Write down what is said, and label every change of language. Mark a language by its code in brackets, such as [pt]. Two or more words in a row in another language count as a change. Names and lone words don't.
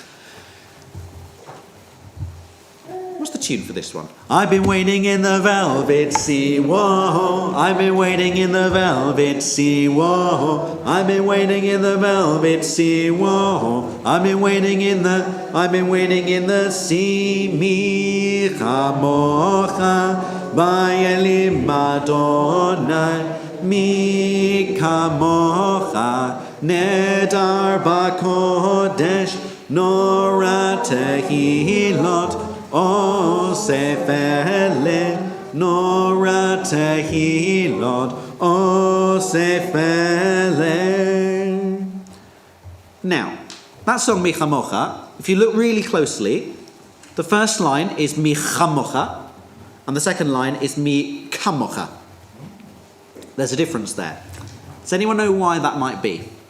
[en] What's the tune for this one? I've been waiting in the velvet sea, whoa. I've been waiting in the velvet sea, whoa. I've been waiting in the velvet sea, whoa. I've been waiting in the sea. [he] מי כמוכה באלים ה. מי כמוכה נאדר בקודש נורא תהילות עושה פלא נורא תהילות עושה פלא nora tehilot osef ele. [en] Now, that song Mi Chamocha, if you look really closely, the first line is Mi Chamocha and the second line is Mi Kamocha. There's a difference there. Does anyone know why that might be?